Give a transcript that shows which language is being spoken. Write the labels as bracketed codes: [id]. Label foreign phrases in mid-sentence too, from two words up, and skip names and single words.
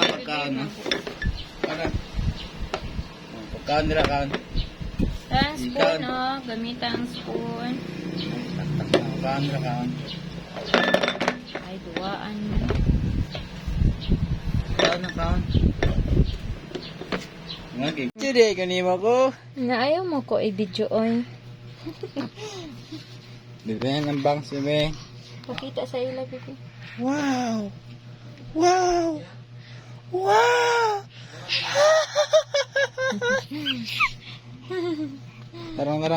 [hil] na pagkaon. Ha? Para. Oh, pagkaon nila kaon. Ang spoon, oh. Gamit ang spoon. Taktak na. Kaon nila kaon. Ay, duwaan. Kaon na kaon. [en] Okay. Today, [hil] kanima ko. Na ayaw mo ko i-video, oy. [tl] Dito yan ang bangs, bebe. [hil] Pakita sa ila, bebe. Wow! Wow! Wow! Tarang.